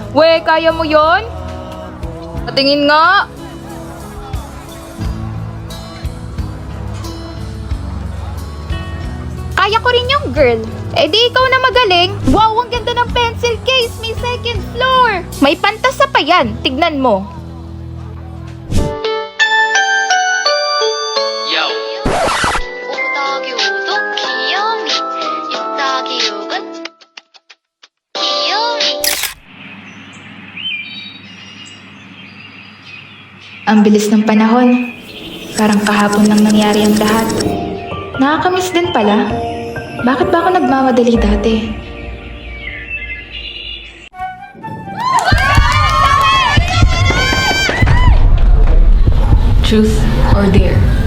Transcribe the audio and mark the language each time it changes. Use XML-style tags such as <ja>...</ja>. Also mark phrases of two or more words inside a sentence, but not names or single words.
<tl>We, kaya mo yon? Patingin nga. Kaya ko rin yung girl. Eh di ikaw na magaling. Wow, ang ganda ng</tl> <en>pencil case.</en> <tl>May</tl> <en>second floor.</en> <tl>May pantasa pa yan. Tignan mo. Yo!</tl> <ko>5더하기 5도 귀요미 6 더하기 6은 귀요미</ko> <tl>Ang bilis ng panahon. Parang kahapon lang nangyari ang lahat. Nakakamiss din pala. Bakit ba ako nagmamadali dati?</tl> <en>Truth or dare?</en>